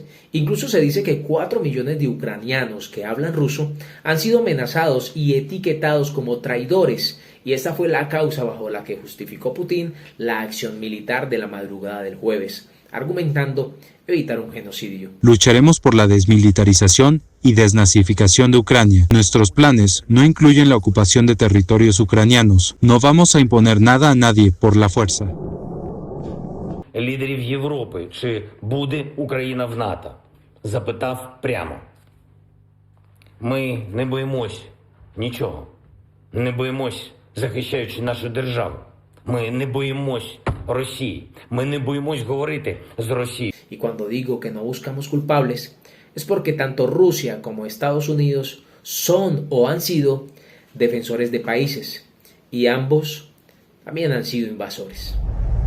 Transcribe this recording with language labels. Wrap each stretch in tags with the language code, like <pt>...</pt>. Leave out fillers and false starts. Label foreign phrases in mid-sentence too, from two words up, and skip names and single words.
<es>Incluso se dice que 4 millones de ucranianos que hablan ruso han sido amenazados y etiquetados como traidores, y esta fue la causa bajo la que justificó Putin la acción militar de la madrugada del jueves, argumentando evitar un genocidio. Lucharemos por la desmilitarización y desnazificación de Ucrania. Nuestros planes no incluyen la ocupación de territorios ucranianos. No vamos a imponer nada a nadie por la fuerza.</es> <uk>Лідерів Європи, чи буде Україна в НАТО, запитав прямо. Ми не боїмось нічого. Не боїмось, захищаючи нашу державу. Ми не боїмось Росії. Ми не боїмось говорити з Росією.</uk> <es>Y cuando digo que no buscamos culpables, es porque tanto Rusia como Estados Unidos son o han sido defensores de países, y ambos también han sido invasores.</es>